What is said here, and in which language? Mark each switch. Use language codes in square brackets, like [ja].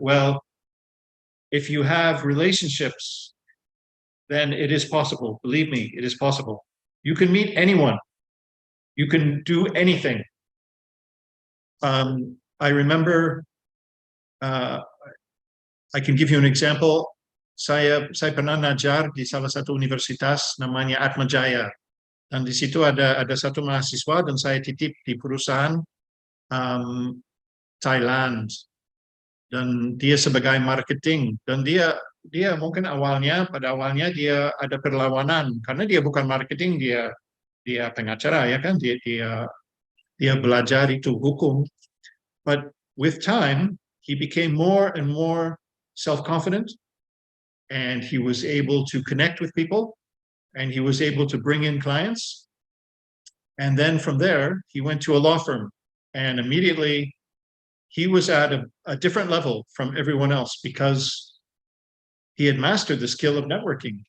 [en] Well, if you have relationships, then it is possible. Believe me, it is possible. You can meet anyone. You can do anything. I remember, I can give you an example. [id] Saya pernah ngajar di salah satu universitas namanya Atmajaya. Dan di situ ada satu mahasiswa dan saya titip di perusahaan Thailand. Dan dia sebagai marketing. Dan dia mungkin pada awalnya dia ada perlawanan karena dia bukan marketing, dia pengacara ya kan, dia belajar itu hukum. [en] But with time he became more and more self-confident, and he was able to connect with people, and he was able to bring in clients. And then from there he went to a law firm, and immediately he was at a different level from everyone else because he had mastered the skill of networking.